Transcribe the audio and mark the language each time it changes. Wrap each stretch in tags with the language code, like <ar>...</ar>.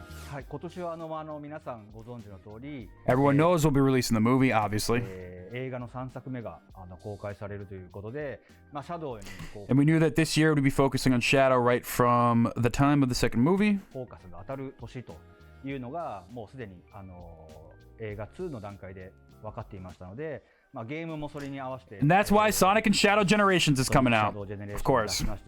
<ja>はい、今年は皆さんご存知の通り、</ja> <en>Everyone knows we'll be releasing the movie, obviously.</en> <ja>映画の3作目が公開されるということで、まあシャドウにこう</ja> <en>And we knew that this year we'd be focusing on Shadow right from the time of the second movie.</en> <ja>フォーカスが当たる年というのがもうすでに映画2の段階で分かっていましたので、まあゲームもそれに合わせて。</ja> <en>And that's why Sonic and Shadow Generations is coming out. Of course.</en>